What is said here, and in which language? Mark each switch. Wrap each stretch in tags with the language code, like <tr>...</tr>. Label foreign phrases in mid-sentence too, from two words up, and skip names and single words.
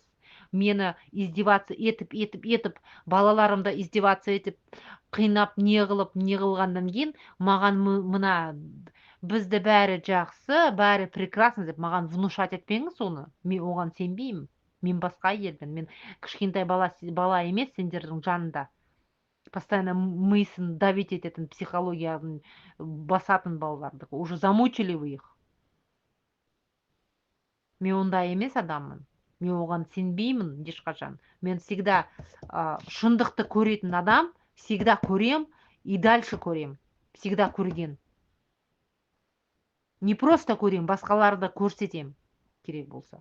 <kk>Мені издеваться етіп, балаларымды издеваться етіп, қинап, не қылғаннан кейін, маған мына бізді бәрі жақсы, бәрі прекрасно деп маған внушать етпеңіз оны. Мен оған сенбеймін. Мен басқа елмін. Мен кішкентай бала емес сендердің жанында. Постоянно мыйсын давить ететін психологияны басатын балаларды.</kk> <ru>Уже замучили вы их.</ru> <kk>Мен ондай емес адаммын. Мен оған сенбеймін ешқашан. Мен всегда шындықты көретін адам, всегда көрем</kk> <ru>и дальше</ru> <kk>көрем. Всегда көрген. Не просто көрем, басқаларды көрсетем, керек болса.</kk>